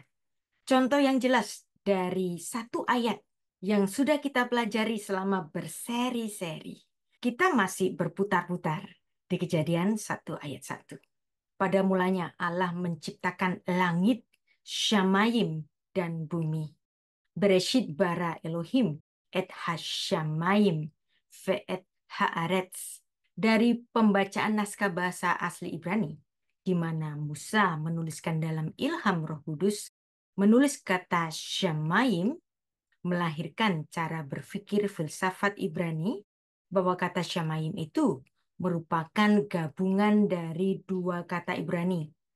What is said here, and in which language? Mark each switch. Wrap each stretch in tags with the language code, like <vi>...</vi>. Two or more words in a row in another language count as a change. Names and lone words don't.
<id>Contoh yang jelas dari satu ayat yang sudah kita pelajari selama berseri-seri. Kita masih berputar-putar di Kejadian 1 ayat 1. Pada mulanya Allah menciptakan langit, Syamayim, dan bumi.</id> <he>בראשית ברא אלהים את השמים ואת הארץ.</he> <id>Dari pembacaan naskah bahasa asli Ibrani, di mana Musa menuliskan dalam ilham Roh Kudus, menulis kata syamayim, melahirkan cara berpikir filsafat Ibrani, bahwa kata syamayim itu merupakan gabungan dari dua kata Ibrani.</id>